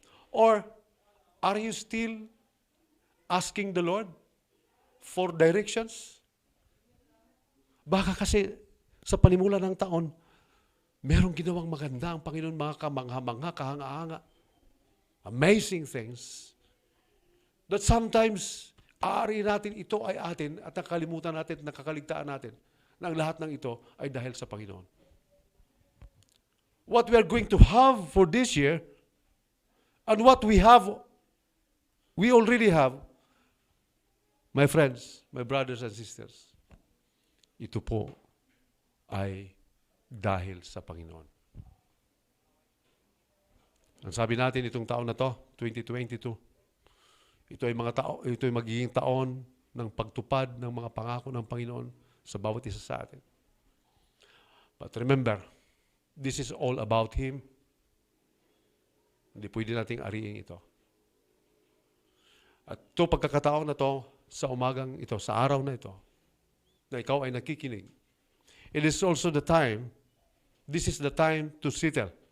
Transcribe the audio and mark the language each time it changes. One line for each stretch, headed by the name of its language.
English: Or are you still asking the Lord for directions?
Filipino: Baka kasi sa panimula ng taon, merong ginawang maganda ang Panginoon, mga kamangha-mangha, kahanga-hanga.
English: Amazing things. That sometimes,
Filipino: aari natin ito ay atin at nakalimutan natin, nakakaligtaan natin na ang lahat ng ito ay dahil sa Panginoon.
English: What we are going to have for this year and what we already have, my friends, my brothers and sisters,
Filipino: ito po ay dahil sa Panginoon. Ang sabi natin itong taon na to, 2022, ito ay magiging taon ng pagtupad ng mga pangako ng Panginoon sa bawat isa sa atin.
English: But remember, this is all about Him.
Filipino: Hindi pwede nating ariin ito. At ito, pagkakataon na to, sa umagang ito, sa araw na ito, na ikaw ay nakikinig,
English: it is also the time, this is the time to settle.